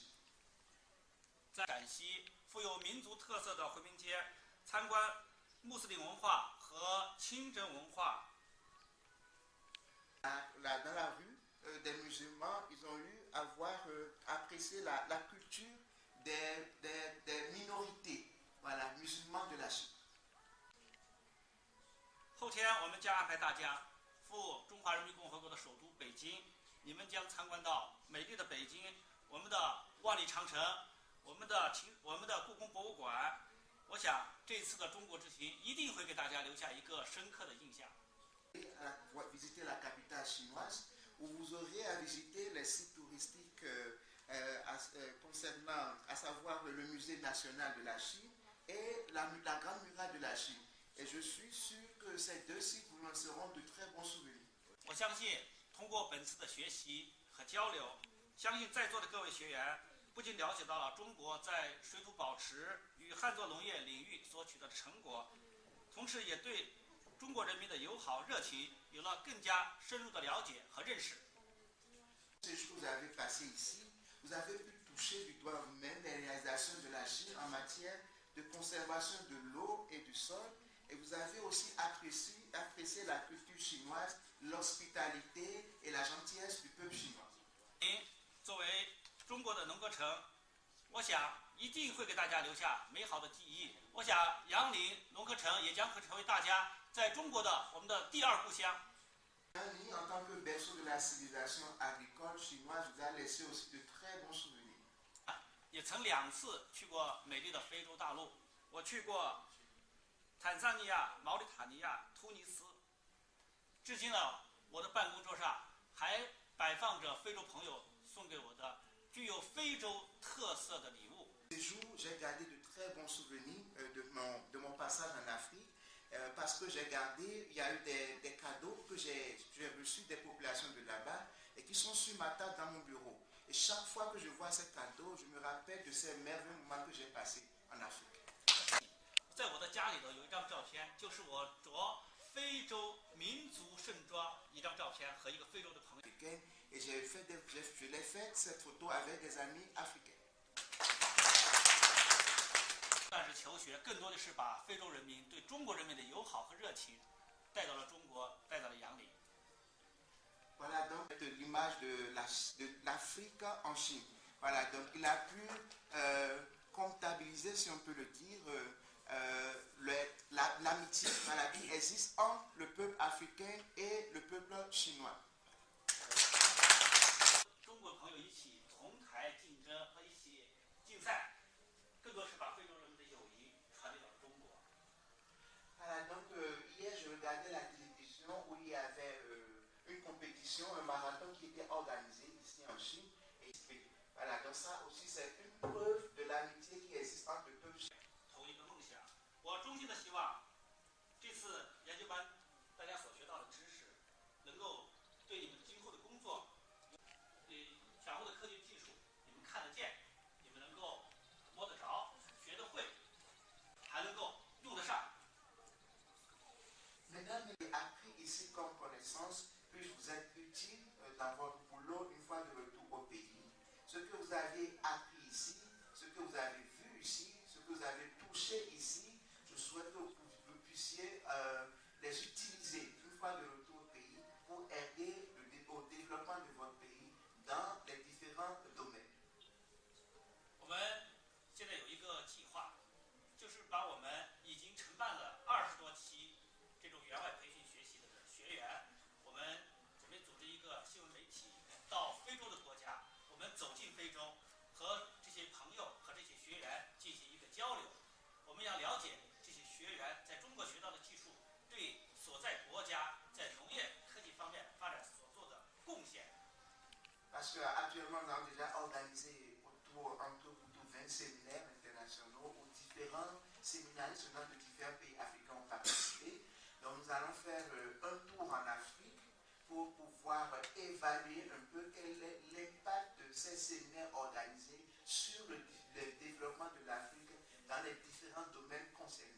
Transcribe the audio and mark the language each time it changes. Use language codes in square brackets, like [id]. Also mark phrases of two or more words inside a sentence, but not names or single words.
[zh] 在陕西富有民族特色的回民街参观穆斯林文化和清真文化。 [fr] Dans la rue des musulmans, ils ont eu à apprécier la culture des minorités, voilà, musulmans de la Chine. [zh] 后天我们将安排大家赴中华人民共和国的首都北京，你们将参观到美丽的北京，我们的万里长城，我们的故宫博物馆。我想这次的中国之行一定会给大家留下一个深刻的印象。 [fr] Visiter la capitale chinoise, où vous aurez à visiter les sites touristiques concernant, à savoir le musée national de la Chine et la grande muraille de la Chine. Et je suis sûr que ces deux sites vous lanceront de très bons souvenirs. [zh] 我相信通过本次的学习和交流，相信在座的各位学员不仅了解到了中国在水土保持与旱作农业领域所取得的成果，同时也对中国人民的友好热情有了更加深入的了解和认识。 [fr] Ces jours que vous avez passé ici, vous avez pu toucher du doigt vous-même les réalisations de la Chine en matière de conservation de l'eau et du sol, et vous avez aussi apprécié la culture chinoise, l'hospitalité et la gentillesse du peuple chinois. [zh] 作为中国的农歌城，我想一定会给大家留下美好的记忆。我想杨林农歌城也将会成为大家在中国的我们的第二故乡。 [fr] Yanling, en tant que berceau de la civilisation agricole chinoise, vous a laissé aussi de très bons souvenirs. [zh] 也曾2次去过美丽的非洲大陆，我去过坦桑尼亚、毛里塔尼亚、突尼斯。至今呢，我的办公桌上还摆放着非洲朋友送给我的具有非洲特色的礼物。 [fr] Ces jours, j'ai gardé de très bons souvenirs de mon passage en Afrique. Parce que j'ai gardé, il y a eu des cadeaux que j'ai reçus des populations de là-bas et qui sont sur ma table dans mon bureau. Et chaque fois que je vois ces cadeaux, je me rappelle de ces merveilleux moments que j'ai passés en Afrique. [zh] 在我的家里头有一张照片，就是我着非洲民族盛装一张照片和一个非洲的朋友。 [fr] Et je l'ai fait cette photo avec des amis africains. [zh] 但是求学更多的是把非洲人民对中国人民的友好和热情带到了中国，带到了杨林。 [fr] Voilà donc l'image de l'Afrique en Chine. Voilà, donc il a pu comptabiliser, si on peut le dire, l'amitié qui existe entre le peuple africain et le peuple chinois. [zh] 中国朋友一起同台竞争和一起竞赛，更多是把非洲人民的友谊传递到了中国。 [fr] Voilà, donc hier je regardais la télévision où il y avait une compétition, un marathon qui était organisé ici en Chine. Et voilà, donc ça aussi c'est une preuve de l'amitié qui existe entre le peuple chinois. [zh] 同一个梦想，我衷心的希望这次研究班大家所学到的知识，能够对你们今后的工作，掌握的科学技术，你们看得见，你们能够摸得着，学得会，还能够用得上。 [fr] Mesdames, vous avez appris ici comme connaissance, puis vous êtes utile dans votre boulot une fois de retour au pays. Ce que vous avez appris ici, ce que vous avez vu ici, ce que vous avez touché ici, je souhaite que vous puissiez les utiliser une fois de retour au pays pour aider au développement de votre pays dans les différents domaines. [zh] 我们现在有一个计划，就是把我们已经承办了20多期这种员外培训学习的学员，我们准备组织一个新闻媒体到非洲的国家，我们走进非洲，和这些朋友和这些学员进行一个交流。我们要了解这些学员在中国学到的技术对所在国家在农业科技方面发展所做的贡献。 [fr] Parce qu'actuellement, nous avons déjà organisé entre 20 séminaires internationaux où différents séminaristes venant de différents pays africains ont participé. Donc nous allons faire un tour en Afrique pour pouvoir évaluer un peu quel est l'impact de ces séminaires organisés sur le développement de l'Afrique dans les différents domaines concernés.